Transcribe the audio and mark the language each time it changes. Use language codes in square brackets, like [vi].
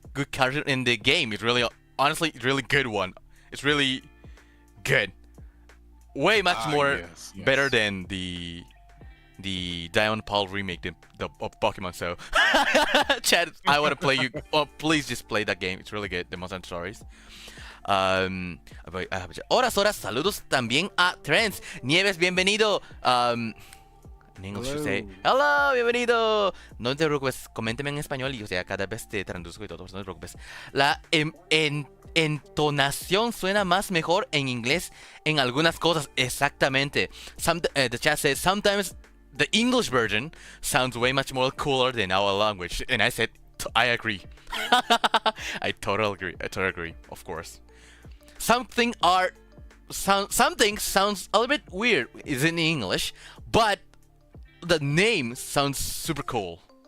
[en] good character in the game. It's really, honestly, it's really good one. It's really good. Way much more better than the Diamond Pearl remake of Pokemon. So, Chad, I want to play you. Oh, please just play that game. It's really good. The Monster Hunter Stories. [es] Hola, Sora, saludos también a Terence. Nieves, bienvenido. [en] En English you say, hello, bienvenido. [es] No te preocupes, coménteme en español y o sea, cada vez te traduzco y todo, no te preocupes. La entonación suena más mejor en inglés en algunas cosas, exactamente. [en] The chat says, sometimes the English version sounds way much more cooler than our language. And I said, I agree. I totally agree, of course. Some things sounds a little bit weird is in English, but the name sounds super cool.